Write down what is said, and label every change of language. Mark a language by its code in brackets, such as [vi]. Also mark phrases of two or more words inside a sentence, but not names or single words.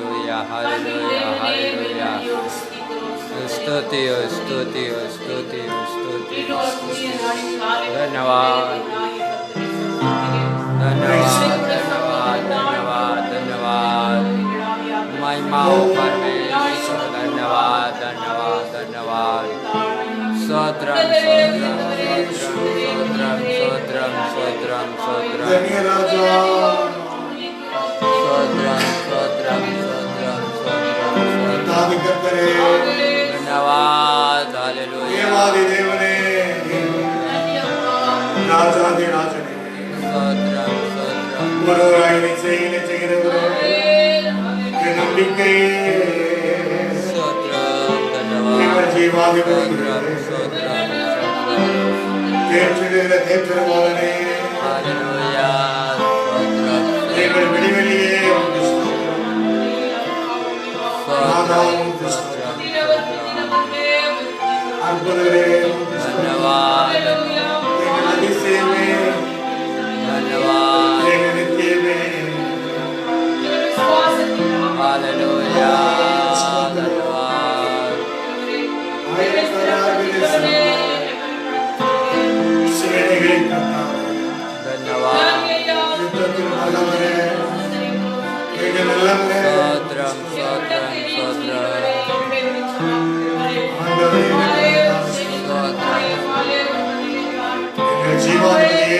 [hi] Hallelujah, hallelujah, hallelujah. स्तुति हो, स्तुति हो, स्तुति हो, स्तुति हो। धन्यवाद, धन्यवाद, धन्यवाद, धन्यवाद, धन्यवाद। महिमा हो परमेश्वर, धन्यवाद, धन्यवाद, धन्यवाद। स्तोत्रम, स्तोत्रम, स्तोत्रम, स्तोत्रम, स्तोत्रम, स्तोत्रम। धन्य राजा, स्तोत्रम, स्तोत्रम, स्तोत्रम, स्तोत्रम, स्तोत्रम। [ta] कर्तरे, [hi] धन्यवाद, हालेलुया। [ta] தேவாதி தேவனே, ராஜாதி ராஜனே, [hi] स्तोत्रम, स्तोत्रम। [ta] ஒருவராய் செய்கிறவரே, என் நம்பிக்கை, [hi] स्तोत्रम, धन्यवाद। [ta] எங்கள் ஜீவாதிபதி, [hi] स्तोत्रम, [ta] தேற்றிடுகிற தேற்றரவாளனே, [hi] हालेलुया। स्तोत्रम, [ta] எங்கள் விடிவெளியே உமக்கு ஸ்தோத்திரம். நாதா உமக்கு ஸ்தோத்திரம். அற்புதரே உமக்கு ஸ்தோத்திரம். [hi] धन्यवाद, [ta] எங்கள் அதிசயமே, [hi] धन्यवाद। [ta] எங்கள் நித்தியமே, [hi] हालेलुया, धन्यवाद। [ta] ஆயிரக்கணக்கான சேனைகளின் கர்த்தாவே, [hi] धन्यवाद। [ta] யுத்தத்தில் நல்லவரே, எங்கள் நல்லவரே, [hi] स्तोत्रम, स्तोत्रम, स्तोत्रम। [ta] ஆண்டவரே, எங்கள் ஜீவாதிபதியே,